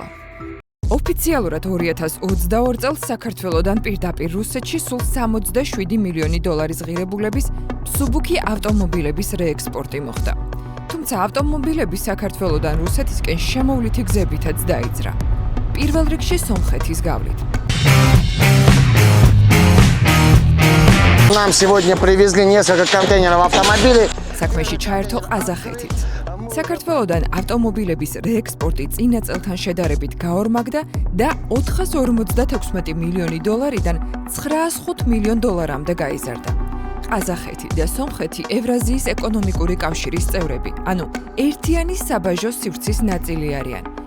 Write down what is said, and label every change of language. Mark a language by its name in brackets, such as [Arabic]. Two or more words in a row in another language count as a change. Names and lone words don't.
[Georgian] ოფიციალურად 2022 წელს საქართველოდან პირდაპირ რუსეთში სულ 67 მილიონი დოლარის ღირებულების მსუბუქი ავტომობილების რეექსპორტი მოხდა. თუმცა ავტომობილები საქართველოდან რუსეთისკენ შემოვლითი გზებითაც დაიძრა. პირველ რიგში სომხეთის გავლით. [Russian] Нам сегодня привезли несколько контейнеров автомобилей. [Georgian] საქმეში ჩაერთო ყაზახეთით. საქართველოდან ავტომობილების რეექსპორტი წინა წელთან შედარებით გაორმაგდა და 456 მილიონი დოლარიდან 905 მილიონ დოლარამდე გაიზარდა. ყაზახეთი და სომხეთი ევრაზიის ეკონომიკური კავშირის წევრები, ანუ ერთიანი საბაჟო სივრცის ნაწილი არიან.